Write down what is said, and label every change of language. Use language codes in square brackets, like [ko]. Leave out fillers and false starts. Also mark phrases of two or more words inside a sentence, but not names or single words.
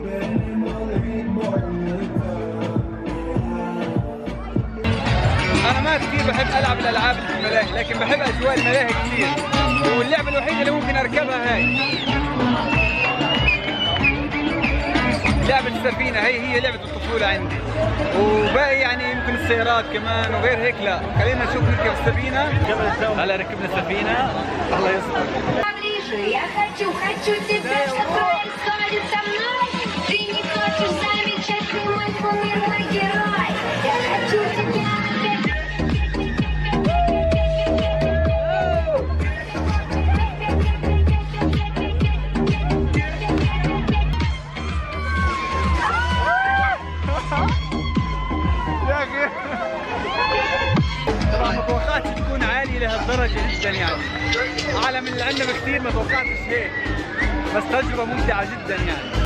[ar] انا ما كثير بحب العب الالعاب اللي في الملاهي، لكن بحب اجواء الملاهي كثير، واللعبه الوحيده اللي ممكن اركبها هاي لعبه السفينه، هي لعبه الطفوله عندي. وباقي يعني يمكن السيارات كمان وغير هيك لا. خلينا نشوف نركب السفينه. هلا ركبنا السفينه، الله يستر. [ru] Я хочу тебя, что происходит со мной. Ты не хочешь замечать, ты мой кумир, мой герой. Я хочу тебя. [ar] يا اخي طبعا ما توقعتش تكون عالية لهالدرجة جدا، يعني أعلى من اللي عندنا بكثير، ما توقعتش هيك، بس تجربة ممتعة جدا يعني.